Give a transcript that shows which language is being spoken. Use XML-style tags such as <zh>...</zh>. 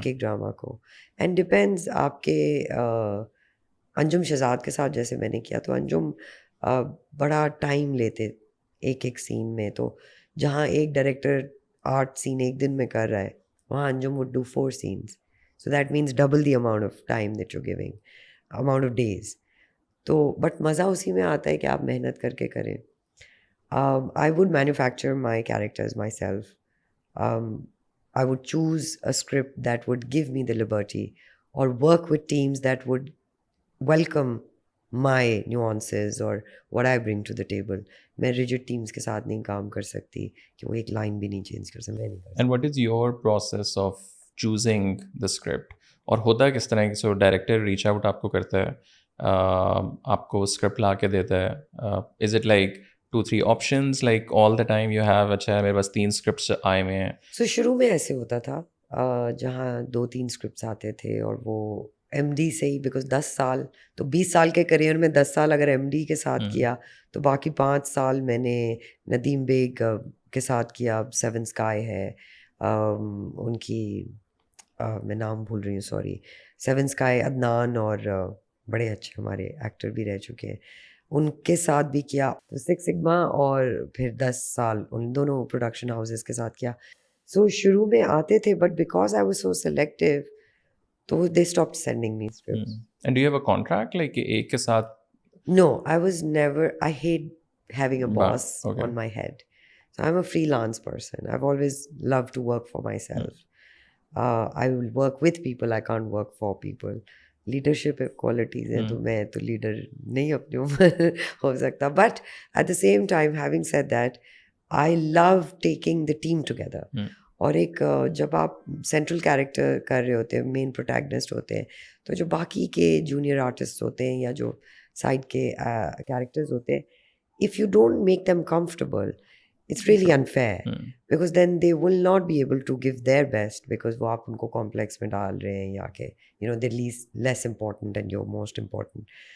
<ur>ایک ڈرامہ کو. And depends آپ کے. انجم شہزاد کے ساتھ جیسے میں نے کیا, تو انجم بڑا ٹائم لیتے ایک سین میں. تو جہاں ایک ڈائریکٹر 8 سین ایک دن میں کر رہا ہے, وہاں انجم</ur> <en>would do 4 scenes. So that means double the amount of time that you're giving, amount of days.</en> <ur>تو بٹ مزہ اسی میں آتا ہے کہ آپ محنت کر کے کریں.</ur> <en>I would manufacture my characters myself. I would choose a script that would give me the liberty, or work with teams that would welcome my nuances or what I bring to the table.</en> <ur>میں</ur> <en>rigid teams</en> <ur>کے ساتھ نہیں کام کر سکتی کہ وہ ایک line بھی نہیں چینج کر سکتی.</ur> <en>And what is your process of choosing the script?</en> <ur>اور ہوتا کس طرح ہے؟ سو ڈائریکٹر ریچ آؤٹ آپ کو کرتا ہے, آپ کو اسکرپٹ لا کے دیتا ہے.</ur> <en>is it like 2-3 options like all the time you have,</en> <ur>اچھا میرے پاس 3 اسکرپٹس آئے ہوئے ہیں؟ سو شروع میں ایسے ہوتا تھا جہاں 2-3 اسکرپٹس آتے تھے, اور وہ ایم ڈی سے ہی, بیکاز 10 سال تو 20 سال کے کریئر میں 10 سال اگر ایم ڈی کے ساتھ کیا, تو باقی 5 سال میں نے ندیم بیگ کے ساتھ کیا. 7 اسکائی ہے ان کی, میں نام بھول رہی ہوں سوری, 7 اسکائی عدنان, اور بڑے اچھے ہمارے ایکٹر بھی رہ چکے ہیں, ان کے ساتھ بھی کیا. 6 سگما, اور پھر 10 سال ان دونوں پروڈکشن ہاؤسز کے ساتھ کیا. سو شروع میں آتے تھے,</ur> <en>but because I was so selective,</en> <ur>تو</ur> <en>they stopped sending me scripts. And do you have a contract like</en> <ur>ایک کے ساتھ؟</ur> <en>No, I was never, I hate having a boss on my head. So I'm a freelance person. I've always loved to work for myself. I will work with people, I can't work for people.</en> <ur>Leadership qualities ہیں, تو میں تو leader نہیں اپنے اوپر ہو سکتا.</ur> <en>But at the same time, having said that, I love taking the team together.</en> <ur>اور ایک جب آپ سینٹرل کیریکٹر کر رہے ہوتے ہیں, مین پروٹیگنسٹ ہوتے ہیں, تو جو باقی کے جونیئر آرٹسٹ ہوتے ہیں یا جو سائڈ کے کیریکٹرز ہوتے ہیں,</ur> <en>if you don't make them comfortable, it's really unfair, because then they will not be able to give their best,</en> <ur>because وہ آپ ان کو کمپلیکس میں ڈال رہے ہیں, یا کہ</ur> <en>You know they less important and you're most important.</en>